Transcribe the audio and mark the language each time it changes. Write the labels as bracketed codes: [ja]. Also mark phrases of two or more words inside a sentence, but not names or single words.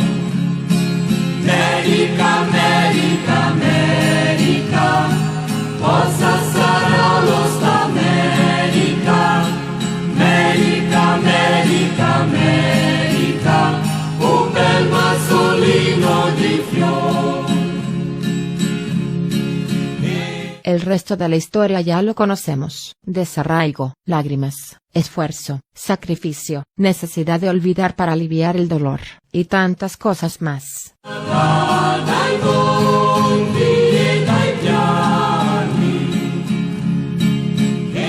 [it] America, America, America, cosa sarà l'Ost'America? America, America, America, un bel mazzolino di fiori. [es] El resto de la historia ya lo conocemos: desarraigo, lágrimas, esfuerzo, sacrificio, necesidad de olvidar para aliviar el dolor, y tantas cosas más. [it] Dai monti e dai piani.